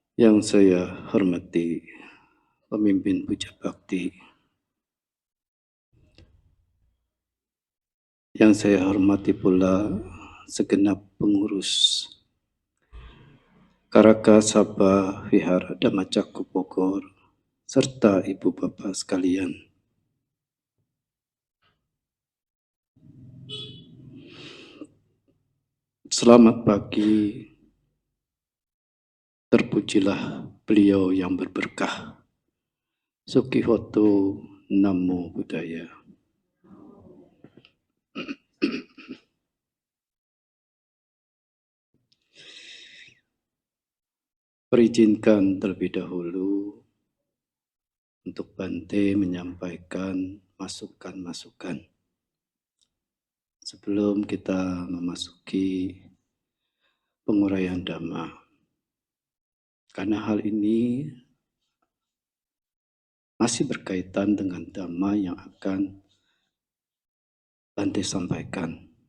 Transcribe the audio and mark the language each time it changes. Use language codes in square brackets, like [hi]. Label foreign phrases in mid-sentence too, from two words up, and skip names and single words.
[id] Yang saya hormati pemimpin Puja Bakti, yang saya hormati pula segenap pengurus Karaka Sabha Vihara Dhammacaku Bogor, serta ibu bapak sekalian. Selamat pagi, terpujilah beliau yang berberkah. [pi] Sukihoto, Namo Buddhaya. [id] Perizinkan terlebih dahulu untuk Bante menyampaikan masukan-masukan sebelum kita memasuki penguraian Dhamma. Karena hal ini masih berkaitan dengan Dhamma yang akan Bante sampaikan.